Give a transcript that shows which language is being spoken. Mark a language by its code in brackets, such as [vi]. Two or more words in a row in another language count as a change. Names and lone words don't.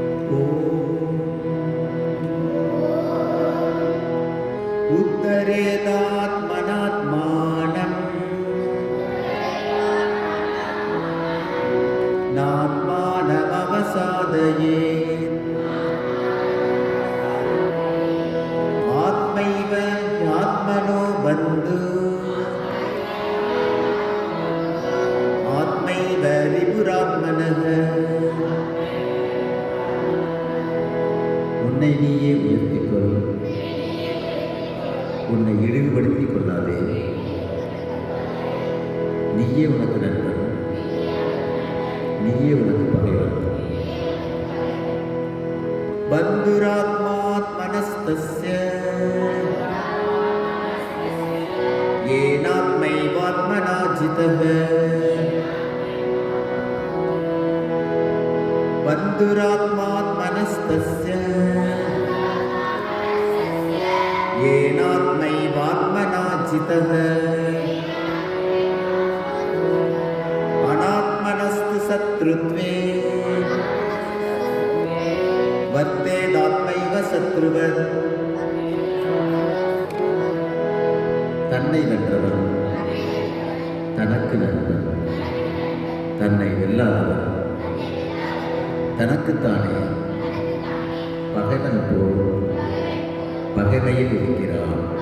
[sa] उत्तरेदात्मनात्मानं नात्मानमवसादयेत् आत्मैव आत्मनो बन्धु आत्मैव रिपुरात्मनः [ta] உன்னை நீயே உயர்த்திக்கொள், உன்னை இழிவுபடுத்திக் கொள்ளாதே. நீயே உனக்கு நண்பன், நீயே உனக்கு பகைவன். [sa] பந்துராத்மாத்மனஸ்தஸ்ய येनात्मैवात्मना जितः बन्धुरात्मात्मनस्तस्य येनात्मैवात्मना जितः अनात्मनस्तु शत्रुत्वे वर्तेदात्मैव शत्रुवत् [ta] தன்னை வென்றவன் தனக்கு நண்பன், தன்னை வெல்லாதவன் தனக்குத்தானே பகைவன் போல் பகைமையில் இருக்கிறான்.